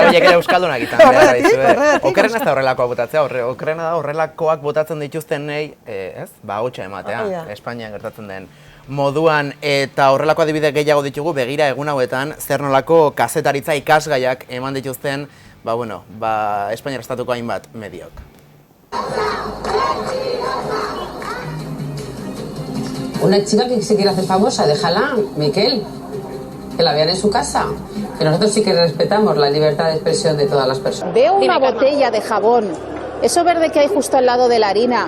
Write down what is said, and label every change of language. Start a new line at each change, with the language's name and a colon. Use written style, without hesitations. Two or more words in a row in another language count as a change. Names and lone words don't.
Basque: Horiek ere euskaldunak izan. Okerrena ez da horrelakoak botatzea, okerrena da horrelakoak botatzen dituztenei, hotxa ematea, Espainian gertatzen den moduan, eta horrelako adibide gehiago ditugu begira egun hauetan, zer nolako kazetaritza ikasgaiak eman dituzten, Espainiar estatuko hainbat mediok.
Spanish: Una chica que se quiere hacer famosa, déjala, Miquel, que la vean en su casa. Que nosotros sí que respetamos la libertad de expresión de todas las personas. Veo una botella de jabón, eso verde que hay justo al lado de la harina.